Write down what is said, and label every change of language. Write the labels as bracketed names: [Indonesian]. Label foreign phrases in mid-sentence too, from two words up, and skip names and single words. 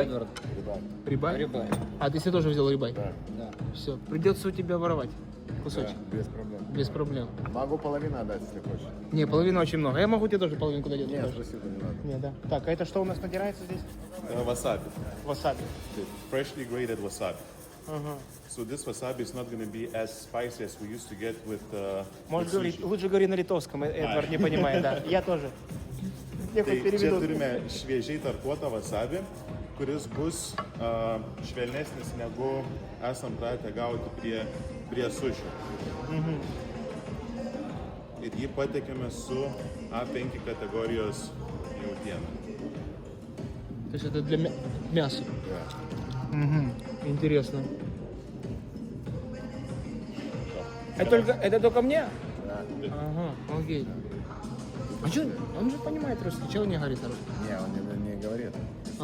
[Russian] Рибай? Рибай. А ты себе тоже взял рибай? Да. Да. Все, придется у тебя воровать кусочек. Да, без проблем. Без проблем. Могу половину отдать, если хочешь. Не, половина очень много. Я могу тебе тоже половинку дать. Нет, спасибо, не надо. Не, да. Так, а это что у нас надирается здесь? [English] Wasabi, [Russian] Васаби. [English] the freshly grated wasabi. [Russian] Ага. [English] So this wasabi is not going to be as spicy as we used to get with. [Russian] Можешь [English] with [Russian] говорить, [English] sushi. [Russian] лучше говори на литовском, Эдвард не понимает, да. Я тоже. Я хоть [Lithuanian] Tai čia [Russian] переведу. [Lithuanian] turime šviežiai tarkuotą wasabi, kuris bus švelnesnis negu esam pratę gauti prie sušio. Ir jį patekėme su A5 kategorijos jautiena. [Russian] То есть это для мяса. Да. Угу. Интересно. Это только мне? Да. Ага, окей. А что, он же понимает русский, чего он не говорит на русском? Не, он не говорит. Если